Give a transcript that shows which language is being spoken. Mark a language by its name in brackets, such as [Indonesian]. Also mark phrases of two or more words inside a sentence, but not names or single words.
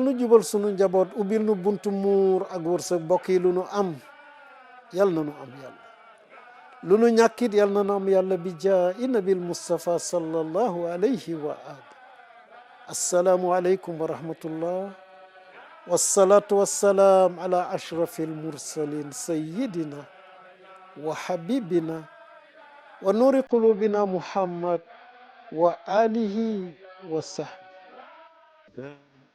[Wolof] nu jubal sunu njaboot ubbil nu buntu muur ak wërsëg bokk yi lu nu am yal na nu am yàlla lu nu ñàkkit yal na nu am yàlla [Arabic] بجاه النبي مصطفى صلى الله عليه وآله السلام عليكم ورحمة الله والصلاة والسلام على أشرف المرسلين سيدنا وحبيبنا ونور قلوبنا محمد وعلى آله وصحبه